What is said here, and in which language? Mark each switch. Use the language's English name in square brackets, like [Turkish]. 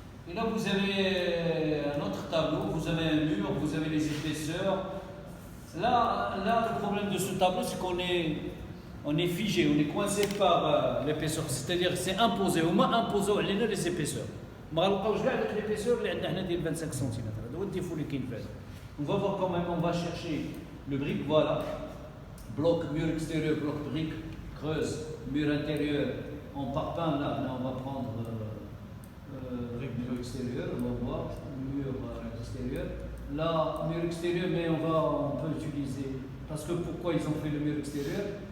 [French] Et là, vous avez un autre tableau, vous avez un mur, vous avez les épaisseurs. Là le problème de ce tableau, c'est qu'on est figé, on est coincé par l'épaisseur. C'est-à-dire c'est imposé, au moins imposé les épaisseurs. [Arabic] ما غنلقاوش كاع ديك l'épaisseur اللي عندنا هنا ديال 25 سم. هذا هو الديفو اللي كاين فيه. [French] On va voir quand même, on va chercher le brique, voilà. Bloc, mur extérieur, bloc brique, creuse, mur intérieur, en parpaing, là on va prendre mur extérieur, on va voir, mur extérieur. Là, mur extérieur, mais on peut utiliser, parce que pourquoi ils ont fait le mur extérieur?